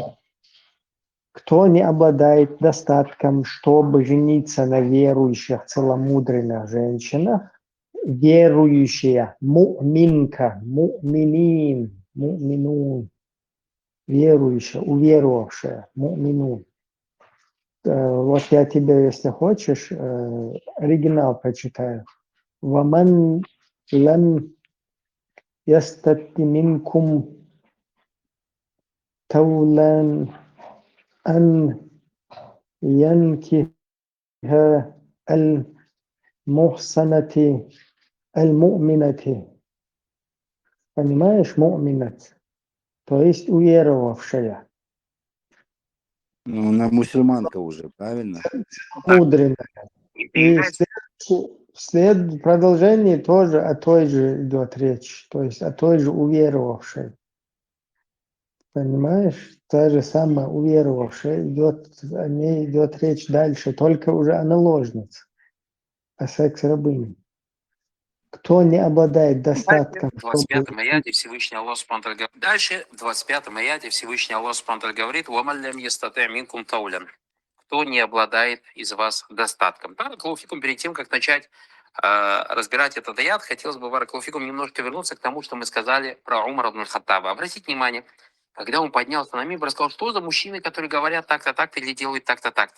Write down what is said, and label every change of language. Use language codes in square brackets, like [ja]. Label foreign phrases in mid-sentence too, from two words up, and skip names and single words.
[ru] Кто не обладает достатком, чтобы жениться на верующих целомудренных женщинах, верующая, му'минка, му'минин, му'минун, верующая, уверовавшая, му'минун. Вот я тебе, если хочешь, оригинал прочитаю. [ar] «ومن لم يستطع منكم طولا أن ينكح المحصنات المؤمنات». [ru] Понимаешь, му'минат, то есть уверовавшая. Ну, она мусульманка уже, правильно? Мудренная. И в продолжении тоже о той же идет речь, то есть о той же уверовавшей. Понимаешь? Та же самая уверовавшая, о ней идет речь дальше, только уже о наложнице, о секс-рабыне. Кто не обладает достатком, В 25-м аяте Всевышний [ar] الله سبحانه [ru] говорит. Дальше, в 25-м аяте Всевышний [ar] الله سبحانه [ru] говорит: [ar] «ومن لم يستطع منكم طولا». [ru] Кто не обладает из вас достатком. Баракалуфикум, перед тем, как начать разбирать этот аят, хотелось бы, Баракалуфикум, немножко вернуться к тому, что мы сказали про Умара ибн Хаттаба. Обратите внимание, когда он поднялся на мимбар, сказал, что за мужчины, которые говорят так-то, так-то или делают так-то, так-то.